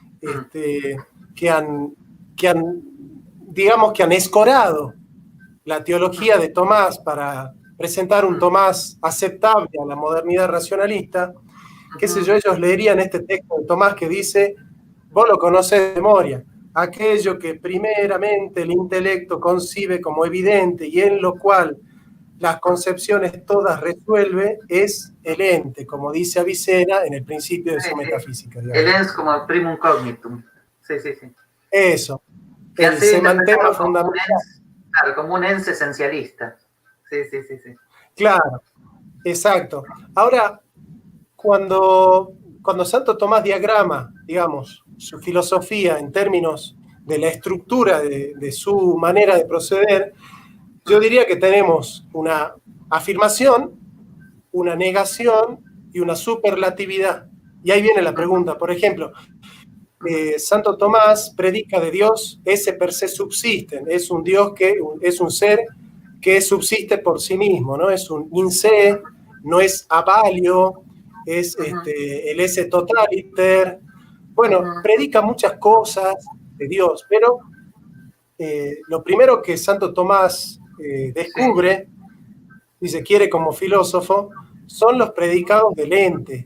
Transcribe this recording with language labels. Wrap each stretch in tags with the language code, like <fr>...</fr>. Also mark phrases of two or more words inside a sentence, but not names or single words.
<es>que han, digamos, que han escorado la teología de Tomás para presentar un Tomás aceptable a la modernidad racionalista, qué sé yo, ellos leerían este texto de Tomás que dice, vos lo conocés de memoria, aquello que primeramente el intelecto concibe como evidente y en lo cual las concepciones todas resuelve es el ente, como dice Avicena en el principio de su metafísica. Digamos. El ens como</es> <la>primum cognitum.</la> <es>Sí. Eso. El semantema fundamental. Claro, como un ens esencialista. Sí. Claro, exacto. Ahora, cuando Santo Tomás diagrama, digamos, su filosofía en términos de la estructura de su manera de proceder, yo diría que tenemos una afirmación, una negación y una superlatividad. Y ahí viene la pregunta. Por ejemplo, Santo Tomás predica de Dios</es> <la>esse per se subsisten.</la> <es>Es un Dios que es un ser que subsiste por sí mismo, ¿no? Es un</es> <la>in se,</la> <es>no es avalio, es el</es> <la>esse totaliter.</la> <es>Bueno, predica muchas cosas de Dios, pero lo primero que Santo Tomás descubre, si se quiere como filósofo, son los predicados del ente.</es>